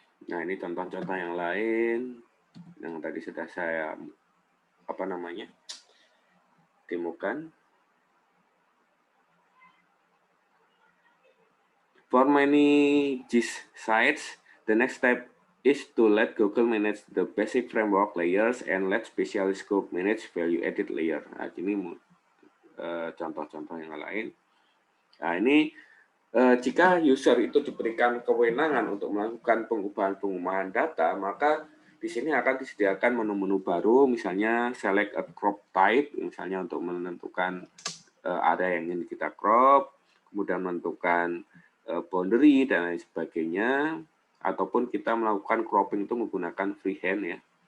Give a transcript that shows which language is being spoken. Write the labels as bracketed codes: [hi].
[id] Nah, ini contoh-contoh yang lain yang tadi sudah saya demokan. [en] For many GIS sites, the next step is to let Google manage the basic framework layers and let specialist group manage value added layer. [id] Nah, ini contoh-contoh yang lain. Nah, ini jika user itu diberikan kewenangan untuk melakukan pengubahan data, maka di sini akan disediakan menu-menu baru, misalnya [en] select a crop type, [id] misalnya untuk menentukan area yang ingin kita crop, kemudian menentukan boundary dan lain sebagainya, ataupun kita melakukan cropping itu menggunakan freehand ya.